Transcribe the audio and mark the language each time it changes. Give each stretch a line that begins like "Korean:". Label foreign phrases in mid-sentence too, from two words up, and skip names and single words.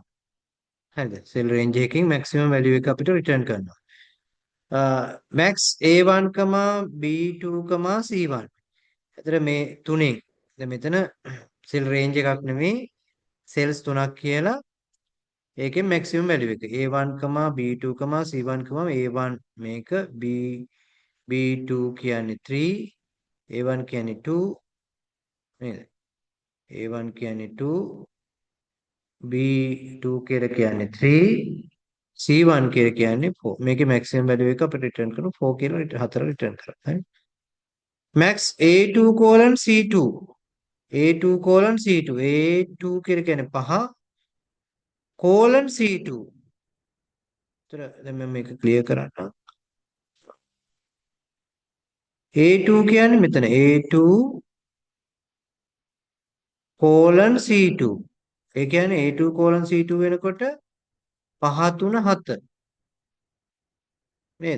Sinhala: හරිද?
English: cell range
Sinhala: එකකින්
English: maximum value
Sinhala: එක අපිට return කරනවා.
English: max a1, b2, c1.
Sinhala: එතන මේ තුනෙන් දැන් මෙතන
English: cell range
Sinhala: එකක් නෙමෙයි cells තුනක් කියලා ඒකෙන්
English: maximum value
Sinhala: එක a1, b2, c1 a1 මේක b2 කියන්නේ 3 a1 කියන්නේ 2 නේද a1 කියන්නේ 2 b2 කියලා කියන්නේ 3 c1 කියලා කියන්නේ 4 මේකේ
English: maximum value
Sinhala: එක අපිට return කරන 4 කියලා 4 return කරා හරි max a2 c2 a2 c2 a2 කියලා කියන්නේ 5 c2 එතන දැන් මම මේක ක්ලියර් කරන්න A2 කියන්නේ මෙතන A2 C2 ඒ කියන්නේ A2 C2 වෙනකොට 5 3 7 නේද?